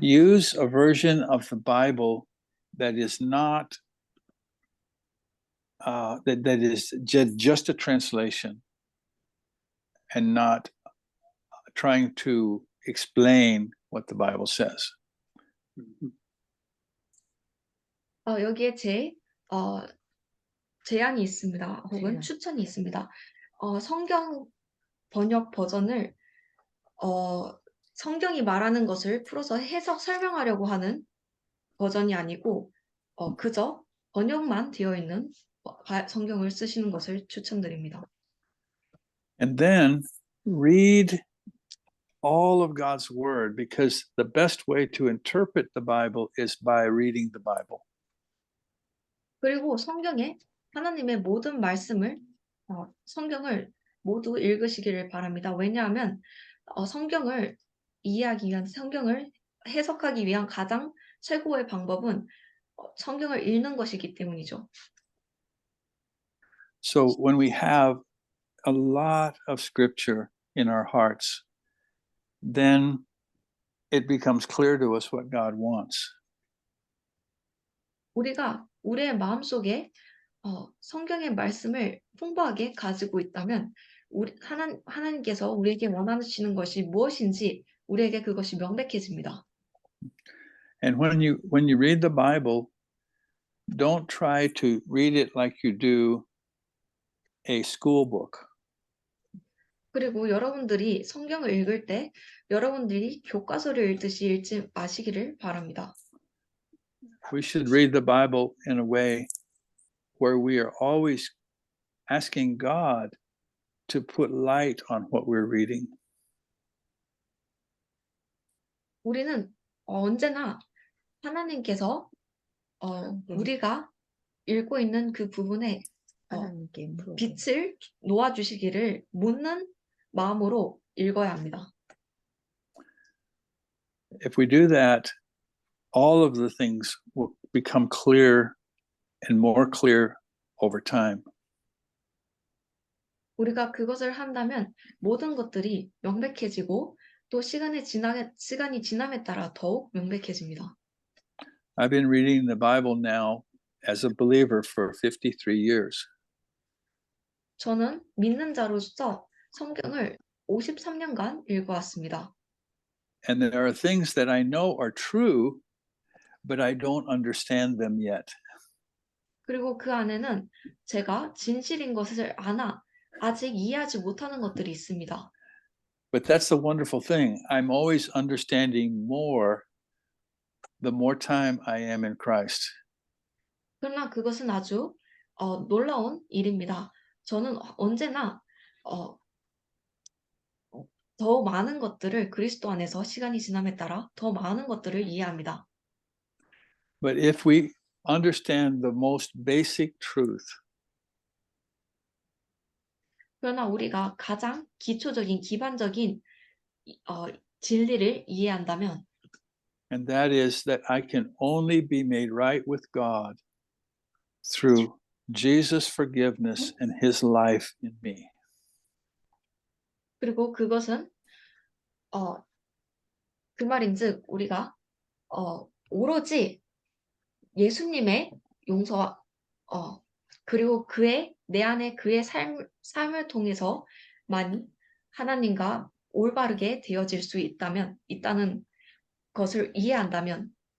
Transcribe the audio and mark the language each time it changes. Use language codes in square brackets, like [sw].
[en] Use a version of the Bible that is not that is just a translation and not trying to explain what the Bible says. [ko] 여기에 제안이 있습니다. 혹은 추천이 있습니다. 성경 번역 버전을 성경이 말하는 것을 풀어서 해석 설명하려고 하는 버전이 아니고 그저 번역만 되어 있는 성경을 쓰시는 것을 추천드립니다. [en] And then read all of God's word, because the best way to interpret the Bible is by reading the Bible. [ko] 그리고 성경에 하나님의 모든 말씀을 성경을 모두 읽으시기를 바랍니다. 왜냐하면 성경을 이해하기 위한 성경을 해석하기 위한 가장 최고의 방법은 성경을 읽는 것이기 때문이죠. [en] So when we have a lot of scripture in our hearts, then it becomes clear to us what God wants. [ko] 우리가 우리의 마음속에 성경의 말씀을 풍부하게 가지고 있다면 하나님께서 우리에게 원하시는 것이 무엇인지 우리에게 그것이 명백해집니다. [en] And when you read the Bible, don't try to read it like you do a school book. [ko] 그리고 여러분들이 성경을 읽을 때 여러분들이 교과서를 읽듯이 읽지 마시기를 바랍니다. [en] We should read the Bible in a way where we are always asking God to put light on what we're reading. [ko] 우리는 언제나 하나님께서 우리가 읽고 있는 그 부분에 하나님께 물어보고. 빛을 놓아주시기를 묻는 마음으로 읽어야 합니다. [en] If we do that, all of the things will become clear and more clear over time. [ko] 우리가 그것을 한다면 모든 것들이 명백해지고 또 시간이 지남에 따라 더욱 명백해집니다. [en] I've been reading the Bible now as a believer for 53 years. [ko] 저는 믿는 자로서 성경을 53년간 읽어왔습니다. [en] And there are things that I know are true, but I don't understand them yet. [ko] 그리고 그 안에는 제가 진실인 것을 아직 이해하지 못하는 것들이 있습니다. [en] But that's the wonderful thing. I'm always understanding more the more time I am in Christ. [ko] 그러나 그것은 아주 놀라운 일입니다. 저는 언제나 더 많은 것들을 그리스도 안에서 시간이 지남에 따라 더 많은 것들을 이해합니다. [en] But if we understand the most basic truth, [ko] 그러나 우리가 가장 기초적인 기반적인 진리를 이해한다면 [en] and that is that I can only be made right with God through Jesus' forgiveness and his life in me. [ko] 그리고 그것은 그 말인즉 우리가 오로지 예수님의 용서와 그리고 내 안에 그의 삶을 통해서만 하나님과 올바르게 되어질 수 있다는 것을 이해한다면